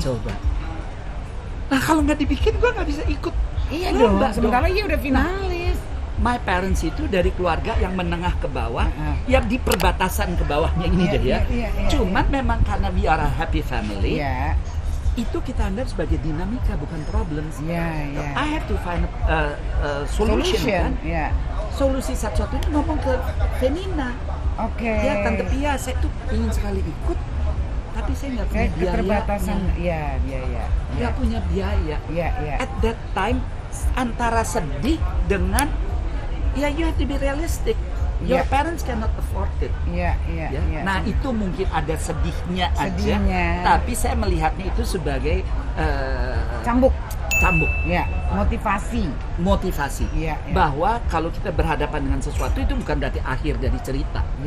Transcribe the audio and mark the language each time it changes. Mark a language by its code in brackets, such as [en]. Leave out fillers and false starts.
[id] Coba. Nah kalau nggak dibikin, gue nggak bisa ikut. Iya dong. Sementara dia udah finalis. [en] My parents [id] itu dari keluarga yang menengah ke bawah, yang di perbatasan ke bawahnya ini deh ya. Cuman memang karena [en] we are a happy family, [id] itu kita anggap sebagai dinamika bukan problems. [en] I have to find a solution kan. [id] Solusi satu-satunya ngomong ke Venina. Ya Tante Pia, saya tuh ingin sekali ikut, tapi saya nggak punya biaya. Keterbatasan, nggak punya biaya. [en] At that time [id] antara sedih dengan [en] you have to be realistic. Your parents cannot afford it. [id] Nah itu mungkin ada sedihnya aja, tapi saya melihatnya itu sebagai cambuk. Motivasi. Bahwa kalau kita berhadapan dengan sesuatu itu bukan berarti akhir dari cerita.